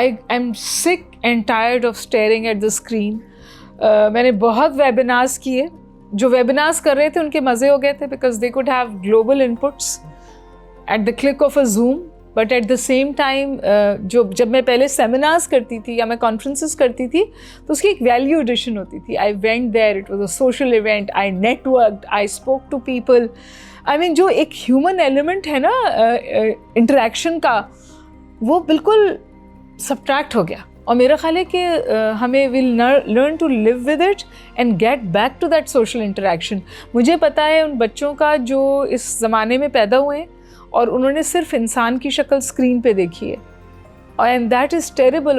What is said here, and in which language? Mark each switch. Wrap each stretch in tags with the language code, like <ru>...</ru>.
<en>I'm sick and tired of staring at the screen.</en> <ur>میں نے بہت ویبینارز کیے. جو ویبینارز کر رہے تھے ان کے مزے ہو گئے تھے,</ur> <en>because they could have global inputs at the click of a Zoom. But at the same time,</en> <ur>جب میں پہلے سیمینارز کرتی تھی یا میں کانفرنسز کرتی تھی, تو اس کی ایک ویلیو ایڈیشن ہوتی تھی.</ur> <en>I went there, it was a social event, I networked, I spoke to people. I mean,</en> <ur>جو ایک ہیومن ایلیمنٹ ہے نا انٹریکشن کا, وہ بالکل سبٹریکٹ ہو گیا. اور میرا خیال ہے کہ ہمیں</ur> <en>Will learn to live with it and get back to that social interaction.</en> <ur>مجھے پتہ ہے ان بچوں کا جو اس زمانے میں پیدا ہوئے ہیں, اور انہوں نے صرف انسان کی شکل اسکرین پہ دیکھی ہے,</ur> <en>And that is terrible.</en>